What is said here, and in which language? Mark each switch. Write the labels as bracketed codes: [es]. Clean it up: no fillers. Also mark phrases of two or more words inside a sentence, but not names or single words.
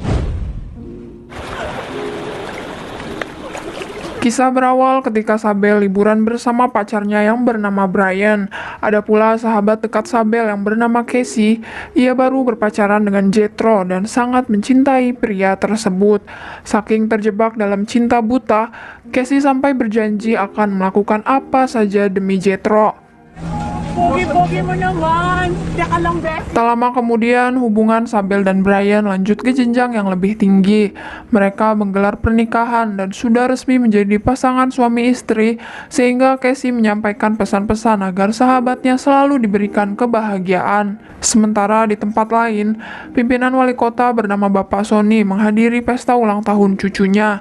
[id] Kisah berawal ketika Sabel liburan bersama pacarnya yang bernama Brian. Ada pula sahabat dekat Sabel yang bernama Casey. Ia baru berpacaran dengan Jethro dan sangat mencintai pria tersebut. Saking terjebak dalam cinta buta, Casey sampai berjanji akan melakukan apa saja demi Jethro. [tl] Pogi-pogi mo naman. Teka lang, Beth. [id] Tak lama kemudian, hubungan Sabel dan Brian lanjut ke jenjang yang lebih tinggi. Mereka menggelar pernikahan dan sudah resmi menjadi pasangan suami istri, sehingga Casey menyampaikan pesan-pesan agar sahabatnya selalu diberikan kebahagiaan. Sementara di tempat lain, pimpinan wali kota bernama Bapak Sony menghadiri pesta ulang tahun cucunya.